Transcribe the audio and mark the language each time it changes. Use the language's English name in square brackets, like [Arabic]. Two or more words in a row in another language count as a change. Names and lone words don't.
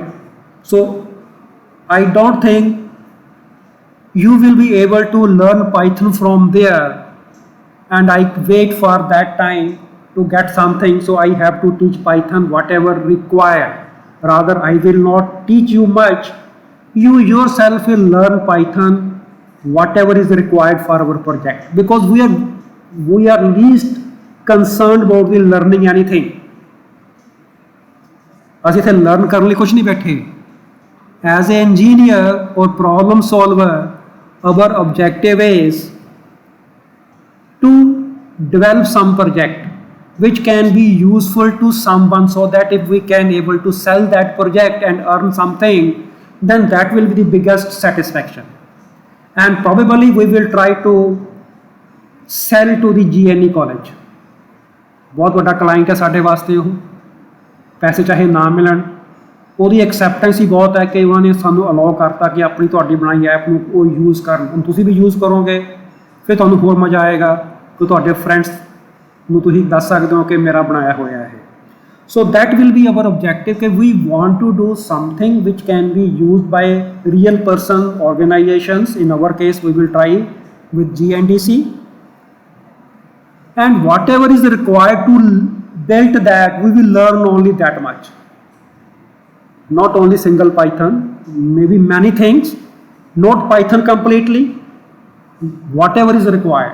[English] So I don't think you will be able to learn Python from there and I wait for that time to get something, so I have to teach Python whatever required. Rather, I will not teach you much. You yourself will learn Python whatever is required for our project because we are least concerned about the learning anything. [Punjabi] ਅਸੀਂ ਇੱਥੇ ਲਰਨ ਕਰਨ ਲਈ ਕੁਝ ਨਹੀਂ ਬੈਠੇ. [English] As an engineer or problem solver, our objective is to develop some project which can be useful to someone, so that if we can able to sell that project and earn something, then that will be the biggest satisfaction. And probably we will try to sell to the GNE college. [Punjabi] ਬਹੁਤ ਬੜਾ ਕਲਾਇੰਟ ਹੈ ਸਾਡੇ ਵਾਸਤੇ, ਉਹ ਪੈਸੇ ਚਾਹੇ ਨਾ ਮਿਲਣ, ਉਹਦੀ ਐਕਸੈਪਟੈਂਸ ਹੀ ਬਹੁਤ ਹੈ ਕਿ ਉਹਨਾਂ ਨੇ ਸਾਨੂੰ ਅਲਾਓ ਕਰਤਾ ਕਿ ਆਪਣੀ ਤੁਹਾਡੀ ਬਣਾਈ ਐਪ ਨੂੰ ਉਹ ਯੂਜ਼ ਕਰਨ. ਹੁਣ ਤੁਸੀਂ ਵੀ ਯੂਜ਼ ਕਰੋਗੇ ਫਿਰ ਤੁਹਾਨੂੰ ਹੋਰ ਮਜ਼ਾ ਆਏਗਾ ਕਿ ਤੁਹਾਡੇ ਫਰੈਂਡਸ ਨੂੰ ਤੁਸੀਂ ਦੱਸ ਸਕਦੇ ਹੋ ਕਿ ਮੇਰਾ ਬਣਾਇਆ ਹੋਇਆ ਹੈ. [English] So that will be our objective कि we want to do something which can be used by real person organizations. In our case we will try with GNDC, and whatever is required to build that we will learn only that much, not only single Python, maybe many things, not Python completely, whatever is required.